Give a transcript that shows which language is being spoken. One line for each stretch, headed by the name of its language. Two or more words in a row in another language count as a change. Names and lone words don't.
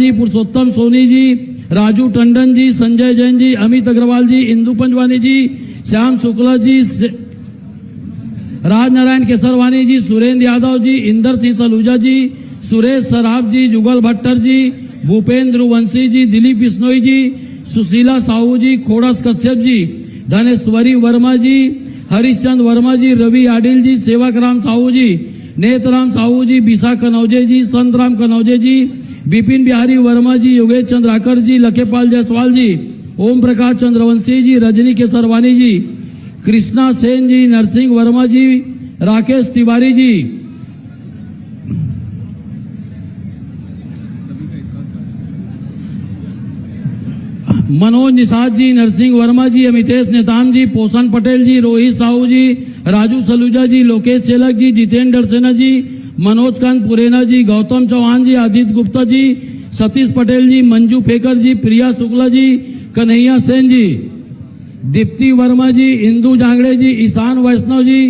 Hindi: जी, पुरुषोत्तम सोनी जी, राजू टंडन जी, संजय जैन जी, अमित अग्रवाल जी, इंदु पंजवानी जी, श्याम शुक्ला जी, राजनारायण केसरवानी जी, सुरेंद्र यादव जी, इंदर सिंह सलूजा जी, सुरेश सराफ जी, जुगल भट्टर जी, भूपेंद्र वंशी जी, दिलीप बिश्नोई जी, सुशीला साहू जी, खोड़स कश्यप जी, धनेश्वरी वर्मा जी, हरिश्चंद वर्मा जी, रवि आडिल जी, सेवक राम साहू जी, नेतराम साहू जी, बिसा कनौजे जी, संतराम कनौजे जी, बिपिन बिहारी वर्मा जी, योगेश चंद्राकर जी, लखेपाल जायसवाल जी, ओम प्रकाश चंद्रवंशी जी, रजनी केसरवानी जी, कृष्णा सेन जी, नरसिंह वर्मा जी, राकेश तिवारी जी, मनोज निषाद जी, नरसिंह वर्मा जी, अमितेश नेताम जी, पोषण पटेल जी, रोहित साहू जी, राजू सलूजा जी, लोकेश चेलक जी, जितेंद्र सेना जी, मनोज कांत पुरेना जी, गौतम चौहान जी, आदित्य गुप्ता जी, सतीश पटेल जी, मंजू फेकर जी, प्रिया शुक्ला जी, कन्हैया सेन जी, दीप्ति वर्मा जी, इंदू जांगड़े जी, ईशान वैष्णव जी,